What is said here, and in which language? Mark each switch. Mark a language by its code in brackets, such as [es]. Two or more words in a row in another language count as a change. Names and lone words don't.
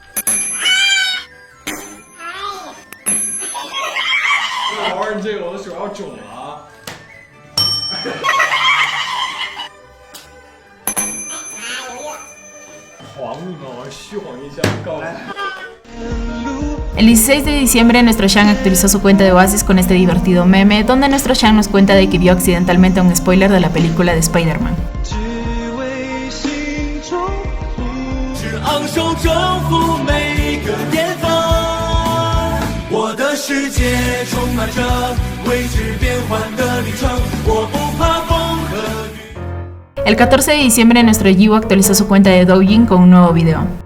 [zh] 为了玩你这个，我的手要肿了啊！晃你们，我虚晃一下，告诉你。 [es] El 16 de diciembre nuestro Sean actualizó su cuenta de Oasis con este divertido meme donde nuestro Sean nos cuenta de que vio accidentalmente un spoiler de la película de Spider-Man. El 14 de diciembre nuestro Yibo actualizó su cuenta de Douyin con un nuevo video.